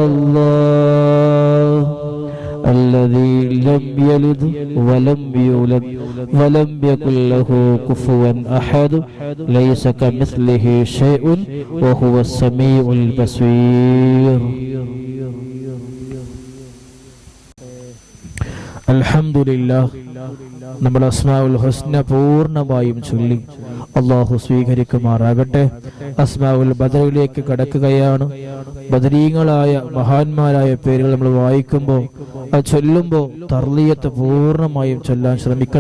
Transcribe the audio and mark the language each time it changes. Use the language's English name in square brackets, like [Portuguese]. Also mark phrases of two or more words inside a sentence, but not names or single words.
[Arabic] الله الذي لم يلد ولم يولد ولم يكن له كفوا أحد ليس كمثله شيء وهو السميع البصير [Malayalam] അൽഹംദുലില്ലാഹ്, നമ്മൾ [Arabic] الأسماء الحسنى [Malayalam] പൂർണ്ണമായും ചൊല്ലി അള്ളാഹു സ്വീകരിക്കുമാറാകട്ടെ. അസ്മാഉൽ ബദറിലേക്ക് കടക്കുകയാണ്. ബദരീങ്ങളായ മഹാന്മാരായ പേരുകൾ നമ്മൾ വായിക്കുമ്പോൾ, അത് ചൊല്ലുമ്പോൾ തർലിയത്ത് പൂർണ്ണമായും ചൊല്ലാൻ ശ്രമിക്കണം.